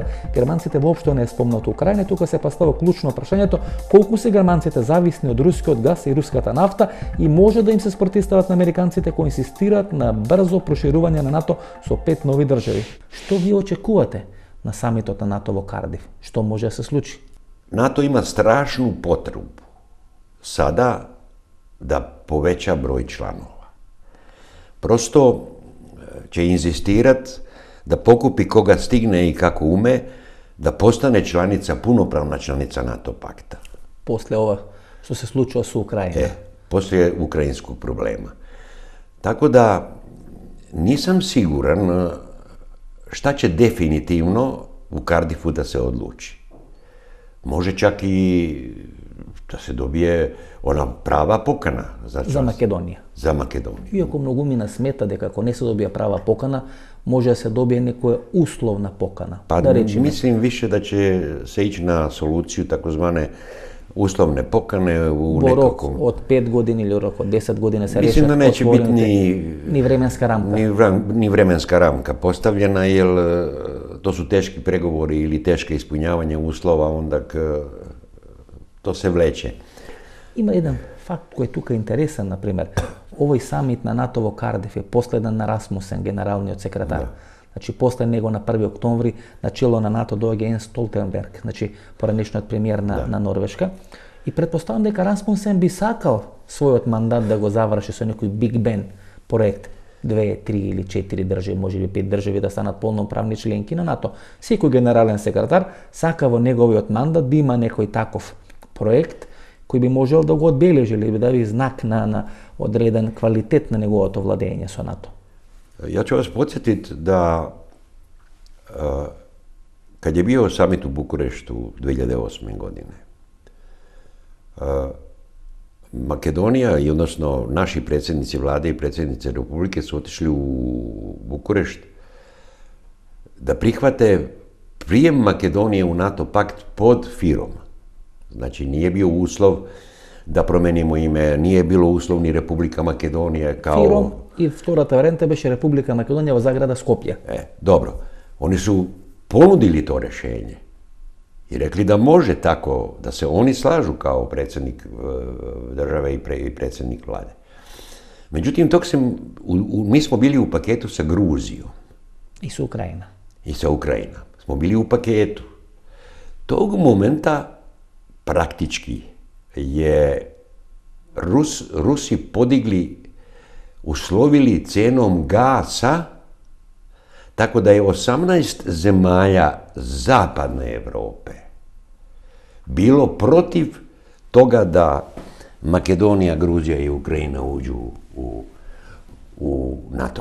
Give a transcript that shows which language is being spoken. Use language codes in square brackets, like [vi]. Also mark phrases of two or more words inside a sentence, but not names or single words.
[mk] Германците воопшто не спомнат Украина, тука се поставува клучно прашањето колку се германците зависни од рускиот газ и руската нафта и може да им се спротивстават на американците кои инсистираат на брзо проширување на НАТО со 5 нови држави. Што ви очекувате на самитот на НАТО во Кардиф? Што може да се случи? [sr] NATO ima strašnu potrebu sada da poveća broj članova. Prosto će inzistirat da pokupi koga stigne i kako ume, da postane članica, punopravna članica NATO pakta. [mk] После ова што се случува со Украина. [sr] Poslije ukrajinskog problema. Tako da nisam siguran šta će definitivno u Kardifu da se odluči. Može čak i da se dobije ona prava покана [mk] за Македонија. За Македонија. Иако многумина смета дека ако не се добија права покана, може да се добие некоја условна покана. [sr] Pa [mk] да речеме. [sr] Mislim više da će se ići na soluciju takozvane uslovne pokane u [mk] во рок [sr] nekakvom... [mk] од 5 години или рок од 10 години се [sr] Mislim da [mk] решат [sr] neće biti [mk] ни временска рамка. [sr] ni vremenska ramka postavljena, jer to su teški pregovori ili teške ispunjavanje uslova, onda to se vleče. [mk] Има еден факт кој е тука интересен, например. Овој самит на НАТО во Кардиф е последен на Расмусен, генералниот секретар. Значи, после него на 1 октомври на чело на НАТО доаѓа Јенс Столтенберг, значи поранешниот премиер на Норвешка. И претпоставам дека Расмусен би сакал својот мандат да го заврши со некој Биг Бен проект. 2, 3 или 4 држави, може би 5 држави да станат полноправни членки на НАТО. Секој генерален секретар сака во неговиот мандат да има некој таков проект кој би можел да го одбележи или да би знак на одреден квалитет на неговото владење со НАТО. [sr] Ja ću vas podsjetiti da kad je bio samit u Bukureštu 2008. godine, Makedonija i odnosno naši predsjednici vlade i predsjednice Republike su otišli u Bukurešt da prihvate prijem Makedonije u NATO pakt pod firom. Znači nije bio uslov da promenimo ime, nije bilo uslov ni Republika Makedonija kao... [mk] Фиром и втората варијанта беше Република Македонија во Заграда Скопје. [sr] Dobro, oni su ponudili to rješenje i rekli da može tako, da se oni slažu kao predsjednik države i predsjednik vlade. Međutim, mi smo bili u paketu sa Gruzijom. [mk] И со Украина. [sr] I sa Ukrajina. Smo bili u paketu. Tog momenta praktički je Rusi podigli, uslovili cenom gasa, tako da je 18 zemalja zapadne Europe bilo protiv toga da Makedonija, Gruzija i Ukrajina uđu u NATO pakt.